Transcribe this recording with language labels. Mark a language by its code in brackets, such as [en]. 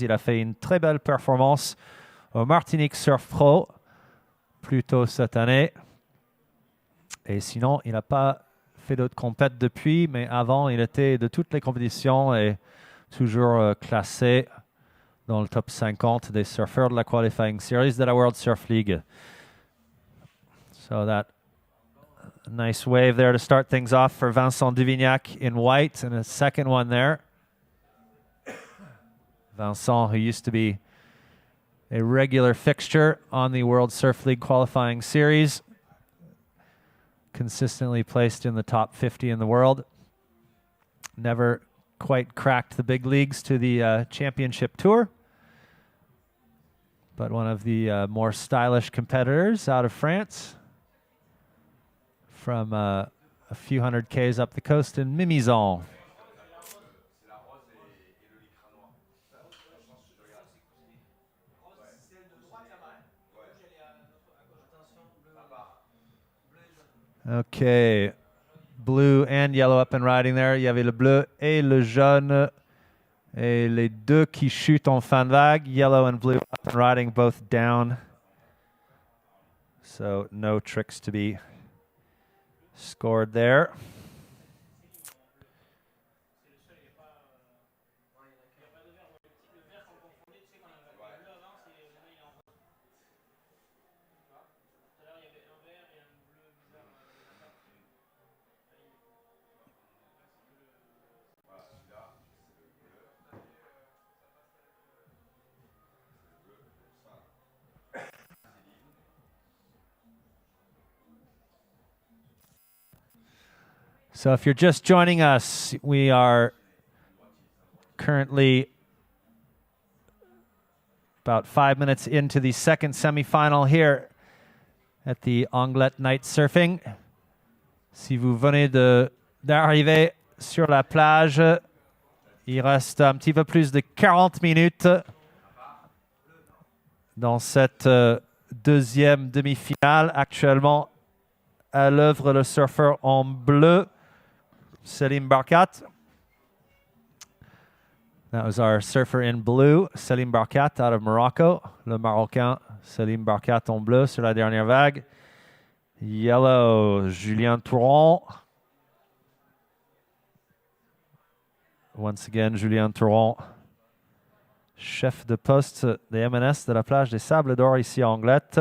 [fr] Il a fait une très belle performance au Martinique Surf Pro plus tôt cette année. Et sinon, il n'a pas fait d'autres compètes depuis, mais avant, il était de toutes les compétitions et toujours classé dans le top 50 des surfeurs de la Qualifying Series de la World Surf League. [en] So that nice wave there to start things off for Vincent Duvignac in white, and a second one there. Vincent, who used to be a regular fixture on the World Surf League Qualifying Series, consistently placed in the top 50 in the world. Never quite cracked the big leagues to the championship tour, but one of the more stylish competitors out of France from a few hundred Ks up the coast in Mimizan. Okay, blue and yellow up and riding there. [fr] Il y avait le bleu et le jaune et les deux qui chutent en fin de vague. [en] Yellow and blue up and riding, both down. So no tricks to be scored there. So if you're just joining us, we are currently about 5 minutes into the second semifinal here at the Anglet Night Surfing. [fr] Si vous venez d'arriver sur la plage, il reste un petit peu plus de 40 minutes dans cette deuxième demi-finale. Actuellement, à l'œuvre, le surfeur en bleu, Selim Barkat. [en] That was our surfer in blue, Selim Barkat, out of Morocco. [fr] Le Marocain, Selim Barkat en bleu sur la dernière vague. [en] Yellow, Julien Touron. Once again, [fr] Julien Touron, chef de poste des MNS de la plage des Sables-d'Or ici à Anglet.